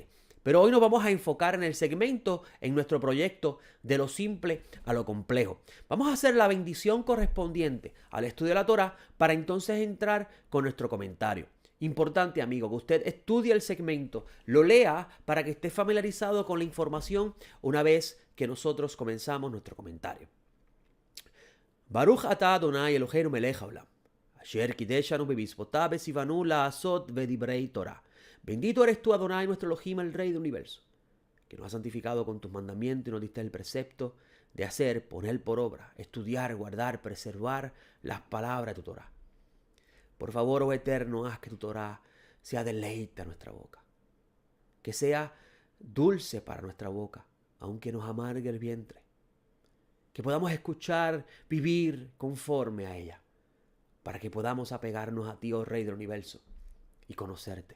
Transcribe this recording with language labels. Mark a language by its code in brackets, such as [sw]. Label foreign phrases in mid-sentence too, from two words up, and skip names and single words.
[es] Pero hoy nos vamos a enfocar en el segmento, en nuestro proyecto de lo simple a lo complejo. Vamos a hacer la bendición correspondiente al estudio de la Torá para entonces entrar con nuestro comentario. Importante, amigo, que usted estudie el segmento, lo lea para que esté familiarizado con la información una vez que nosotros comenzamos nuestro comentario. [he] ברוך אתה אדני אלהינו מלך העולם אשר קדשנו במצותיו וצונו לעשות ודברי תורה. [es] Bendito eres tú, Adonai, nuestro Elohim, el Rey del Universo, que nos has santificado con tus mandamientos y nos diste el precepto de hacer, poner por obra, estudiar, guardar, preservar las palabras de tu Torah. Por favor, oh Eterno, haz que tu Torah sea deleite a nuestra boca, que sea dulce para nuestra boca, aunque nos amargue el vientre, que podamos escuchar, vivir conforme a ella, para que podamos apegarnos a ti, oh Rey del Universo, y conocerte.